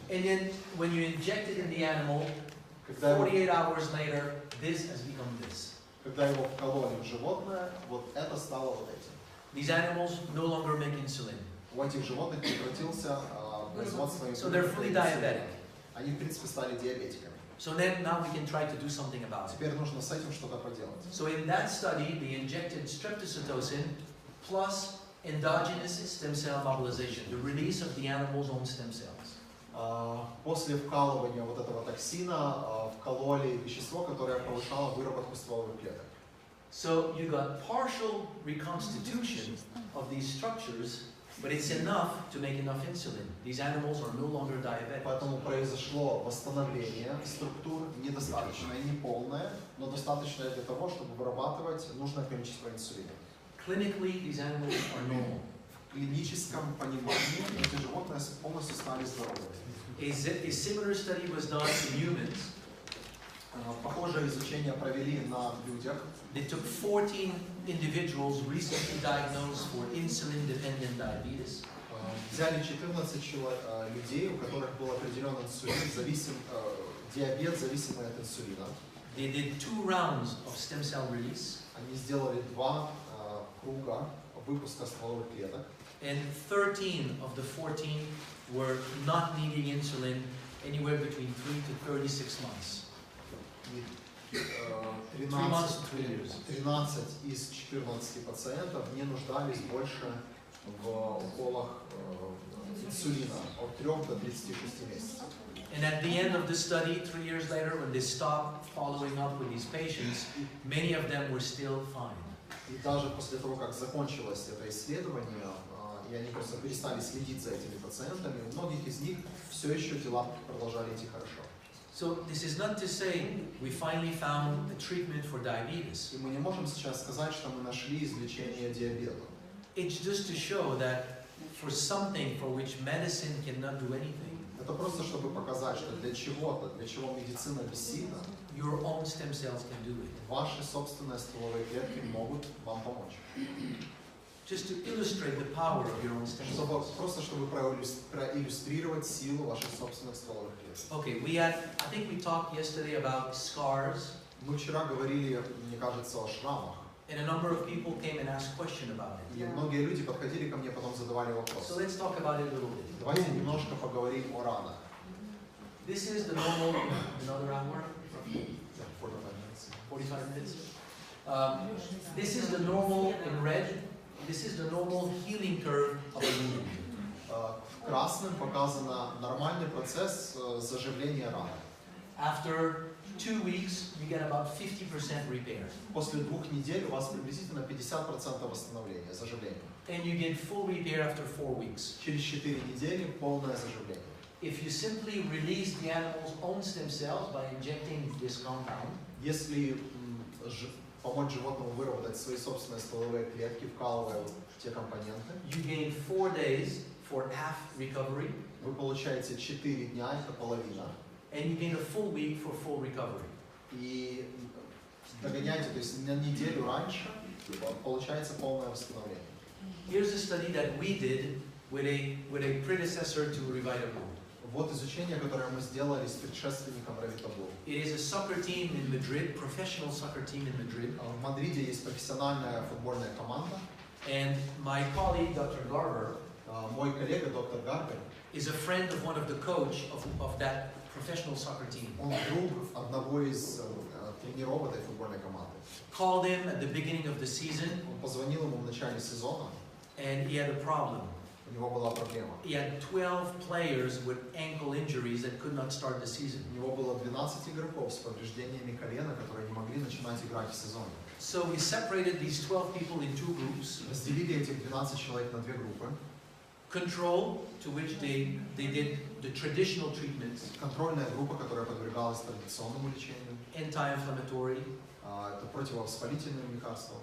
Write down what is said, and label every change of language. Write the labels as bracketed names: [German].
[English] And then when you inject it in the animal, 48 hours later, this has become this. [Russian] Когда его вкололи в животное, вот это стало вот этим. [English] These animals no longer make insulin. [Russian] У этих животных прекратился производство [English] So they're fully diabetic. [Russian] Они, в принципе, стали диабетиками. [English] So then now we can try to do something about it. [Russian] Теперь нужно с этим что-то поделать. [English] So in that study, they injected streptocitosin plus endogenous stem cell mobilization, the release of the animal's own stem cells. [Russian] После вкалывания вот этого токсина вкололи вещество, которое повышало выработку стволовых клеток. [English] So you got partial reconstitution of these structures, but it's enough to make enough insulin. These animals are no longer diabetic. [Russian] Поэтому произошло восстановление структур, недостаточное, не полное, но достаточное для того, чтобы вырабатывать нужное количество инсулина. [English] Clinically, these animals are normal. [Russian] В клиническом понимании эти животные полностью стали здоровыми. [English] A similar study was done in humans. [Russian] Похожее изучение провели на людях. [English] They took 14 individuals recently diagnosed for insulin-dependent diabetes. [Russian] Взяли 14 людей, у которых был определен инсулин, диабет, зависимый от инсулина. [English] They did 2 rounds of stem cell release. [Russian] Они сделали 2 круга выпуска стволовых клеток. [English] And 13 of the 14 were not needing insulin anywhere between 3 to 36 months. 3 months to 3 years. [Russian] 13 из 14 пациентов не нуждались больше в уколах инсулина от 3 до 36 месяцев. [English] And at the end of the study, 3 years later, when they stopped following up with these patients, many of them were still fine. [Russian] И даже после того, как закончилось это исследование, и они просто перестали следить за этими пациентами, у многих из них все еще дела продолжали идти хорошо. [English] So this is not to say we finally found a treatment for diabetes. [Russian] И мы не можем сейчас сказать, что мы нашли излечение диабета. [English] It's just to show that for something for which medicine cannot do anything, [Russian] Это просто чтобы показать, что для чего-то, для чего медицина бессильна, [English] your own stem cells can do it. [Russian] ваши собственные стволовые клетки могут вам помочь. [English] Just to illustrate the power of your own stem cells. [Russian] Просто чтобы проиллюстрировать силу ваших собственных стволовых клеток. [English] Okay, I think we talked yesterday about scars, [Russian] Мы вчера говорили, мне кажется, о шрамах. [English] and a number of people came and asked questions about it. [Russian] И многие люди подходили ко мне, потом задавали вопросы. [English] So let's talk about it a little bit. [Russian] Давайте немножко поговорим о ранах. [English] This is the normal, another hour, 45 minutes. 45 minutes. This is the normal in red. This is the normal healing curve of a wound. [Russian] В красном показан нормальный процесс заживления раны. [English] After 2 weeks, you get about 50% repair. [Russian] После 2 недель у вас приблизительно 50% восстановления, заживления. [English] And you get full repair after 4 weeks. [Russian] Через 4 недели полное заживление. [English] If you simply release the animal's own stem cells by injecting this compound, [Russian] Если помочь животному выработать свои собственные стволовые клетки, вкалывая те компоненты, [English] you gain 4 days for half recovery, [Russian] Вы получаете 4 дня, это половина. [English] and you gain a full week for full recovery. [Russian] И догоняете, то есть на неделю раньше получается полное восстановление. [English] Here's a study that we did with a predecessor to Revitable. [Russian] Вот изучение, которое мы сделали с предшественником Drapeau. [English] It is a soccer team in Madrid, professional soccer team in Madrid. [Russian] В Мадриде есть профессиональная футбольная команда. [English] And my colleague, Dr. Garber, [Russian] Мой коллега, доктор Гарбер, [English] is a friend of one of the coach of that professional soccer team. [Russian] он друг одного из тренеров этой футбольной команды. [English] Called him at the beginning of the season, [Russian] Он позвонил ему в начале сезона, [English] and he had a problem. [Russian] у него была проблема. [English] He had 12 players with ankle injuries that could not start the season. [Russian] У него было 12 игроков с повреждениями колена, которые не могли начинать играть в сезоне. [English] So we separated these 12 people in two groups. [Russian] Разделили этих 12 человек на 2 группы. [English] Control, to which they did the traditional treatments, [Russian] Контрольная группа, которая подвергалась традиционному лечению. [English] anti-inflammatory, [Russian] Это противовоспалительные лекарства,